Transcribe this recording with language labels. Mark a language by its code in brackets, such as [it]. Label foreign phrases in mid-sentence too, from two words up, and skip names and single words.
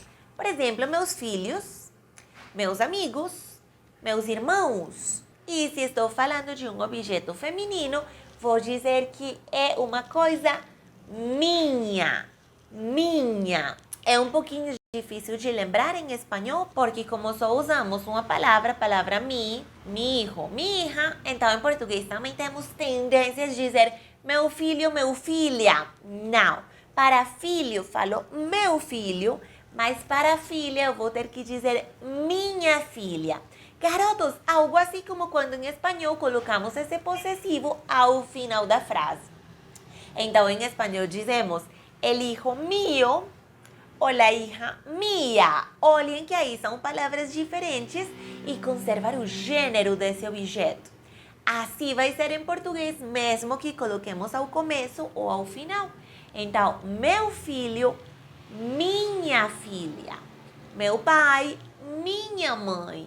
[pt] Por exemplo, meus filhos, meus amigos, meus irmãos. E se estou falando de um objeto feminino, vou dizer que é uma coisa minha. Minha. É um pouquinho difícil de lembrar em espanhol, porque como só usamos uma palavra, a palavra [es] mi hijo, mi hija, [pt] então em português também temos tendências de dizer meu filho, meu filha. Não, para filho falo meu filho, mas para filha eu vou ter que dizer minha filha. Garotos, algo assim como quando em espanhol colocamos esse possessivo ao final da frase. Então em espanhol dizemos [es] el hijo mío, [pt] ou [es] la hija mía. [pt] Olhem que aí são palavras diferentes e conservar o gênero desse objeto. Assim vai ser em português, mesmo que coloquemos ao começo ou ao final. Então, meu filho, minha filha. Meu pai, minha mãe.